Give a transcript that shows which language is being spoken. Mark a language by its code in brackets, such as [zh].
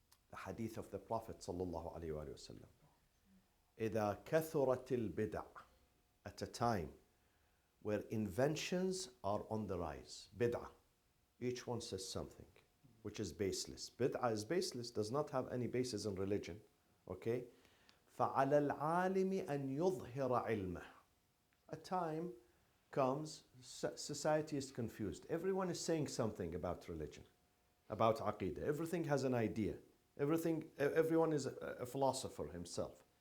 [en] The hadith of the Prophet sallallahu alaihi wasallam. [ar] إذا كثرت البدع, [en] at a time where inventions are on the rise. Bid'ah. Each one says something which is baseless. Bid'ah is baseless, does not have any basis in religion. Okay? [ar] فعلى العالم أن يظهر علمه. [en] A time comes, society is confused. Everyone is saying something about religion, about aqidah. Everything has an idea. Everyone is a philosopher himself.